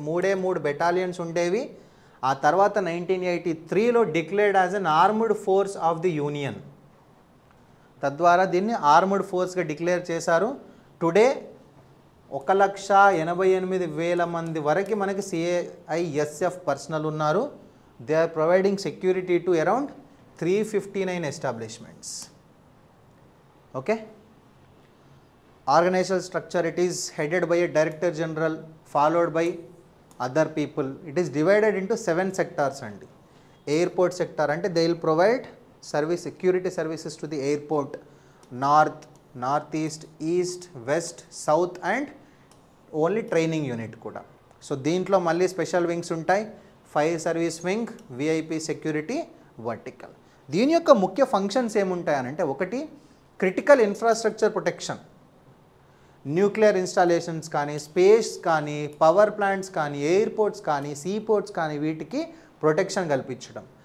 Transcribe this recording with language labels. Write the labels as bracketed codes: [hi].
[te] 3 battalions ఉండేవి. ఆ తర్వాత 1983లో [en] Declared as an armed force of the union. [te] తద్వారా దీన్ని ఆర్మ్డ్ ఫోర్స్గా డిక్లేర్ చేశారు. టుడే 1,88,000 మంది వరకు మనకి సిఐఎస్ఎఫ్ పర్సనల్ ఉన్నారు. [en] they are providing security to around 359 establishments. Okay. Organizational structure, it is headed by a director general followed by other people. It is divided into 7 sectors and airport sector [te] ante [en] they will provide service security services to the airport, north, northeast, east, west, south and only training unit [te] kuda. So దీంట్లో మళ్ళీ special wings ఉంటాయి, fire service wing, VIP security vertical. దీని యొక్క ముఖ్య functions ఏముంటాయనంటే, ఒకటి critical infrastructure protection, nuclear installations కానీ, space కానీ, power plants కానీ, ఎయిర్పోర్ట్స్ కానీ, సీపోర్ట్స్ కానీ వీటికి ప్రొటెక్షన్ కల్పించడం.